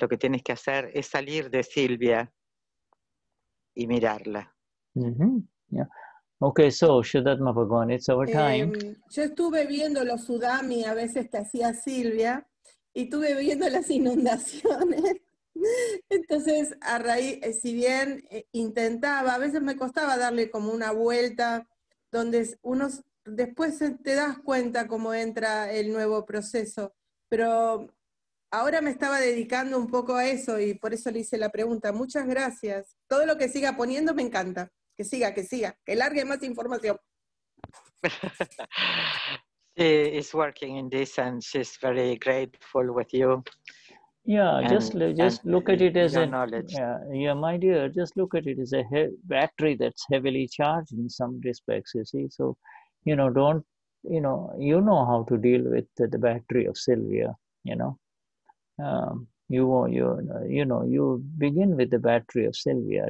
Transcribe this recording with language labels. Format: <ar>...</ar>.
<es>Lo que tienes que hacer es salir de Silvia y mirarla.</es> <en>Yeah. Okay, so Vishuddhatma Bhagavan, it's our time.</en> <es>Yo estuve viendo los tsunamis a veces que hacía Silvia y estuve viendo las inundaciones. Entonces, a raíz, si bien intentaba, a veces me costaba darle como una vuelta, donde después te das cuenta cómo entra el nuevo proceso, pero ahora me estaba dedicando un poco a eso y por eso le hice la pregunta. Muchas gracias. Todo lo que siga poniendo me encanta. Que siga, que largue más información.</es> <en>She is working in this and she's very grateful with you. Yeah, just look at it as your a knowledge. yeah, my dear, just look at it as a battery that's heavily charged in some respects, you see. So, don't, you know how to deal with the battery of Sylvia, you begin with the battery of Sylvia.</en>